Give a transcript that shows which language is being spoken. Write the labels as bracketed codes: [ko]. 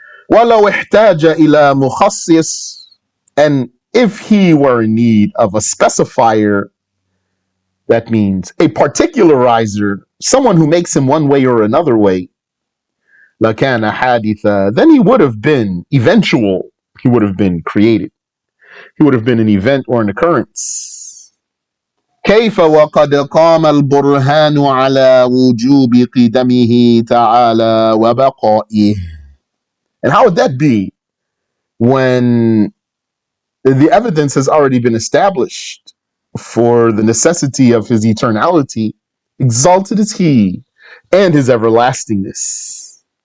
[ar] وَلَوْ احْتَاجَ إِلَى مُخَصِّصٍ. [en] And if he were in need of a specifier, That means a particularizer, someone who makes him one way or another way. [ar] لَكَانَ حَادِثًا, [en] then he would have been eventual. He would have been created. He would have been an event or an occurrence. [ar] كيف وقد قام البرهان على وجوب قدمه تعالى وبقائه. [en] And how would that be when the evidence has already been established for the necessity of his eternality? Exalted is he and his everlastingness.